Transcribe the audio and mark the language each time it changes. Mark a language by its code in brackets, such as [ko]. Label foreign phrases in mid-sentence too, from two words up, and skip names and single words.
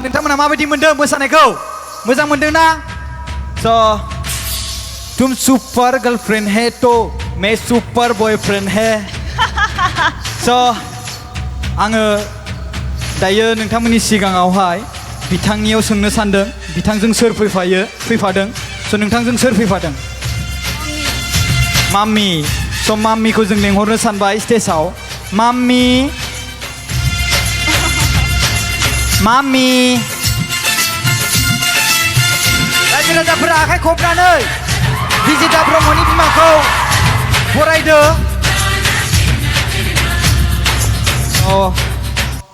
[brx] नोंथांमोना माबायदि मोनदों मोसानायखौ? मोजां मोनदों ना? [hi] स' तुम [en] super girlfriend [hi] है तो मैं [en] super boyfriend [hi] है। [brx] स' आङो दायो नोंथांमोननि सिगाङावहाय बिथांनियाव सोंनो सानदों बिथांजों सोर फैफादों। स' नोंथांजों सोर फैफादों? माम्मी। स' माम्मीखौ जों लेंहरनो सानबाय स्टेजआव। माम्मी रायजो राजाफोरा आखाइ खबनानै बिजिता ब्रह्मनि बिमाखौ बरायदो।